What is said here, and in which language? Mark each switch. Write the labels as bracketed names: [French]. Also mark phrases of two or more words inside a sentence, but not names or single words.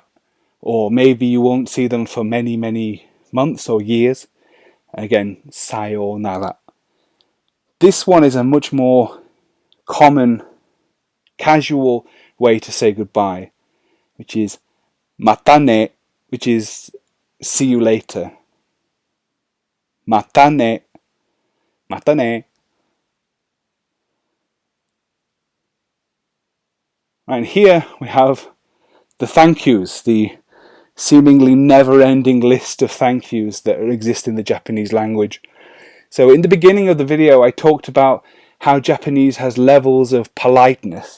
[English] Or maybe you won't see them for many, many months or years. Again, sayonara. This one is a much more common, casual way to say goodbye, which is [Japanese] またね, [English] which is see you later. [Japanese] またね。またね. [English] And here we have the thank yous, the seemingly never-ending list of thank yous that exist in the Japanese language. So in the beginning of the video I talked about how Japanese has levels of politeness.